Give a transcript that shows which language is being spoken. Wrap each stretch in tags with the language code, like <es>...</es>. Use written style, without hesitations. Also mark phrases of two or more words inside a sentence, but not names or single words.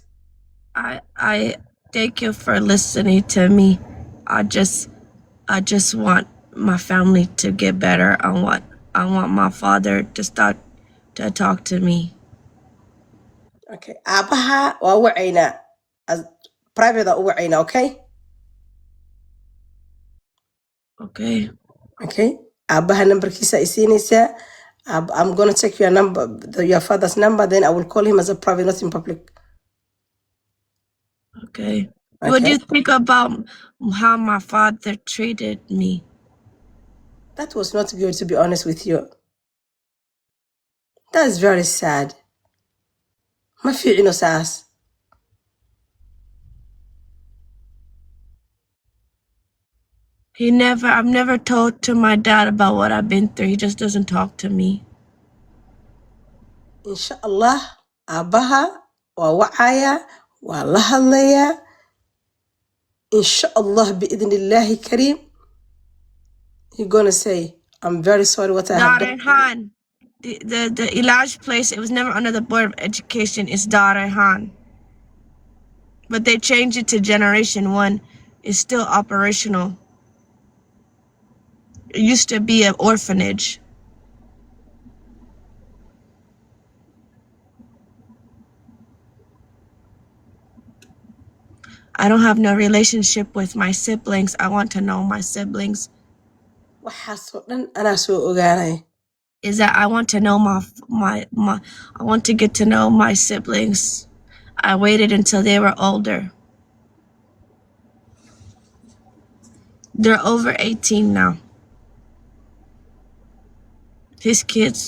<en>I thank you for listening to me. I just want my family to get better. I want my father to start to talk to me.</en> <so>Okay. Abaha wa wacayna.</so> <en>As private</en> <so>u wacayna, okay?</so> <en>Okay. Okay.</en> <so>Abaha number kisa isinisa.</so> <en>I'm gonna check your number, your father's number, then I will call him as a private, not in public. Okay. What do you think about how my father treated me? That was not good, to be honest with you. That's very sad.</en> <so>Ma fiicino saas.</so> <en>I've never told to my dad about what I've been through. He just doesn't talk to me.</en> <so>Inshallah, abaha wa wacaya, wa la hadlaya.</so> <ar>Inshallah, bi'idhnillahi kareem,</ar> <en>you're gonna say, I'm very sorry what I have Dar done. Han. The Ilaj place, it was never under the Board of Education. It's Dar Han. But they changed it to Generation 1. It's still operational. It used to be an orphanage. I don't have no relationship with my siblings. I want to know my siblings.</en> <so>Waxaasoo dhan anaa soo ogaanaya.</so> <en>Is that I want to know I want to get to know my siblings. I waited until they were older. They're over 18 now. His kids.</en>